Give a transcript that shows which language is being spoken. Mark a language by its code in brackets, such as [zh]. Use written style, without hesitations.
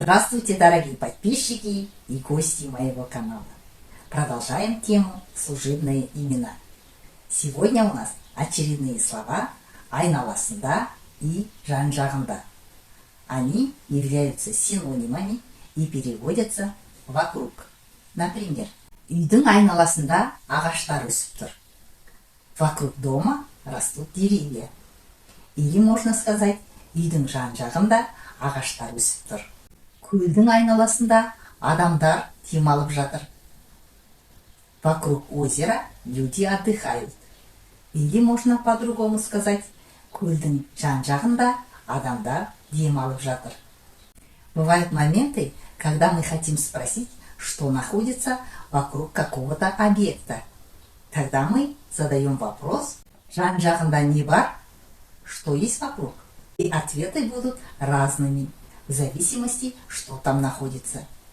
[ru] Здравствуйте, дорогие подписчики и гости моего канала. Продолжаем тему служебные имена. Сегодня у нас очередные слова айналасында и жан-жағында. Они являются синонимами и переводятся вокруг. [kk] Например, үйдің айналасында ағаштар өсіп тұр. [ru] Вокруг дома растут деревья. Или можно сказать, [kk] үйдің жан-жағында ағаштар өсіп тұр. Көлдің айналасында адамдар демалып жатыр. [ru] Вокруг озера люди отдыхают. Или можно по-другому сказать, [kk] көлдің жан-жағында адамдар демалып жатыр. [ru] Бывают моменты, когда мы хотим спросить, что находится вокруг какого-то объекта. Тогда мы задаем вопрос, [kk] жан-жағында не бар, [ru] что есть вокруг. И ответы будут разными, в зависимости, что там находится.